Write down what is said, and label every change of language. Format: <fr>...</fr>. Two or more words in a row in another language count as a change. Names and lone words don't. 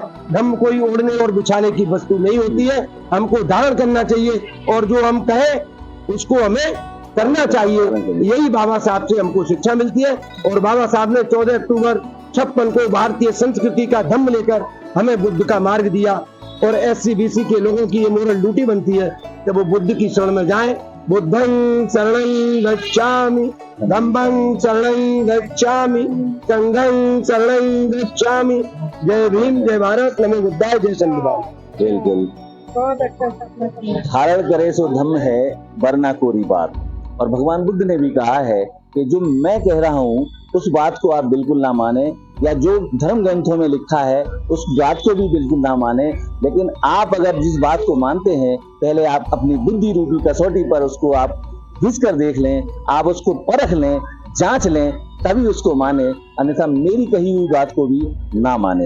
<hi>धम्म कोई ओढ़ने और बिछाने की वस्तु नहीं होती है, हमको धारण करना चाहिए, और जो हम कहें उसको हमें करना चाहिए। यही बाबा साहब से हमको शिक्षा मिलती है। और बाबा साहब ने 14 अक्टूबर 56 को भारतीय संस्कृति का धम्म लेकर हमें बुद्ध का मार्ग दिया, और SC BC के लोगों की ये</hi> <en>moral duty</en> <hi>बनती है कि वो बुद्ध की शरण में जाएं।</hi> <pi>बुद्धं शरणं गच्छामि, धम्मं शरणं गच्छामि, संघं शरणं गच्छामि।</pi> <hi>जय भीम, जय भारत, नमो बुद्धाय, जय संविधान। बिल्कुल, बहुत अच्छा धारण करे सो धम्म है वरना कोरी बात। और भगवान बुद्ध ने भी कहा है कि जो मैं कह रहा हूँ उस बात को आप बिल्कुल ना माने, या जो धर्म ग्रंथों में लिखा है उस बात को भी बिल्कुल ना माने, लेकिन आप अगर जिस बात को मानते हैं, पहले आप अपनी बुद्धि रूपी कसौटी पर उसको आप घिस कर देख लें, आप उसको परख लें, जांच लें, तभी उसको माने, अन्यथा मेरी कही हुई बात को भी ना माने।</hi>